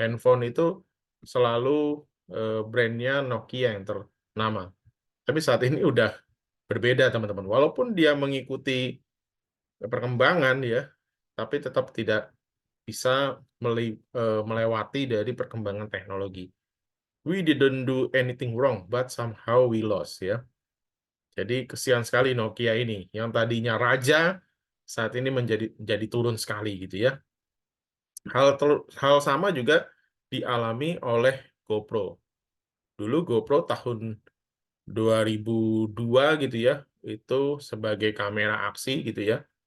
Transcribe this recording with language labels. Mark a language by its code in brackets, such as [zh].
[id] Handphone itu selalu brandnya Nokia yang ternama, tapi saat ini udah berbeda teman-teman, walaupun dia mengikuti perkembangan ya, tapi tetap tidak bisa melewati dari perkembangan teknologi. [en] We didn't do anything wrong but somehow we lost ya. [id] Jadi kesian sekali Nokia ini yang tadinya raja saat ini menjadi turun sekali gitu ya. Hal sama juga dialami oleh GoPro. Dulu GoPro tahun 2002 gitu ya, itu sebagai kamera aksi gitu ya.